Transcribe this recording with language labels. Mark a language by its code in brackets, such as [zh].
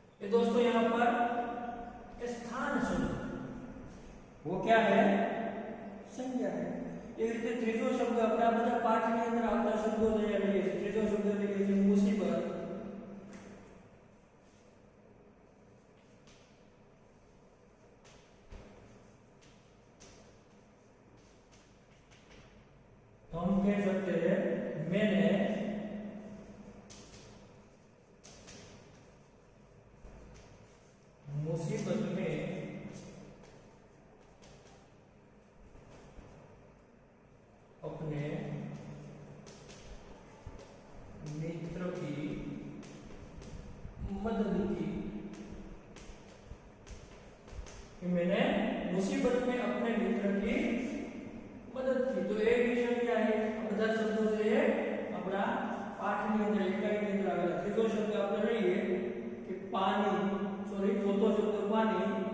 [hi] दोस्तों यहाँ पर स्थान शब्द वो क्या है? संज्ञा है। [gu] એ રીતે ત્રીજો શબ્દ આપણે આ બધા પાઠની અંદર આવતા શબ્દો લઈએ છીએ। ત્રીજો શબ્દ લઈએ છીએ મુસીબત। [hi] हम कह सकते हैं मैंने मुसीबत में अपने मित्र की मदद की। मैंने मुसीबत में अपने मित्र की मदद की। तो एक विषय क्या है? [gu] બધા શબ્દો છે આપણા પાઠની અંદર એકાઈની અંદર આવેલા। ત્રીજો શબ્દ આપણે લઈએ કે પાણી, સોરી ચોથો શબ્દ પાણી।